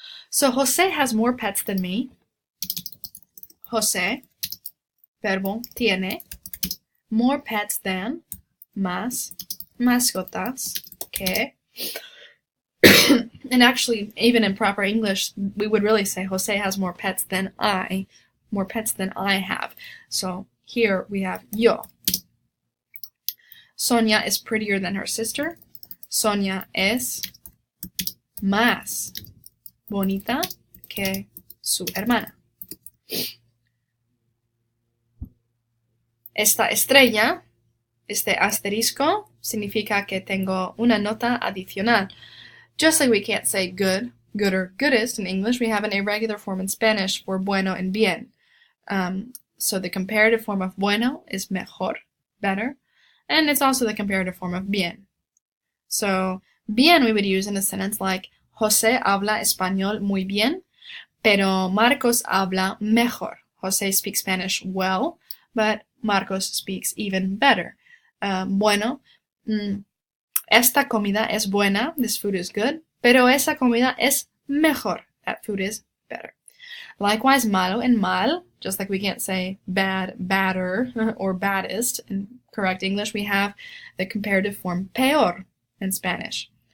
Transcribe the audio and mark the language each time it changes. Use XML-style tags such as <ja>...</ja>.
<en>So, Jose has more pets than me. Jose,</en> <es>verbo, tiene,</es> <en>more pets than,</en> <es>más, mascotas, que.</es> <en>And actually, even in proper English, we would really say Jose has more pets than I have. So, here we have yo. Sonia is prettier than her sister.</en> <es>Sonia es más bonita que su hermana. Esta estrella, este asterisco, significa que tengo una nota adicional.</es> <en>Just like we can't say good, good or goodest in English, we have an irregular form in Spanish for bueno and bien. So the comparative form of bueno is mejor, better. And it's also the comparative form of bien. So, bien we would use in a sentence like,</en> <es>José habla español muy bien, pero Marcos habla mejor.</es> <en>José speaks Spanish well, but Marcos speaks even better.</en> <es>Bueno, esta comida es buena,</es> <en>this food is good,</en> <es>pero esa comida es mejor,</es> <en>that food is better. Likewise, malo and mal, just like we can't say bad, badder, or baddest in correct English, we have the comparative form peor in Spanish.</en>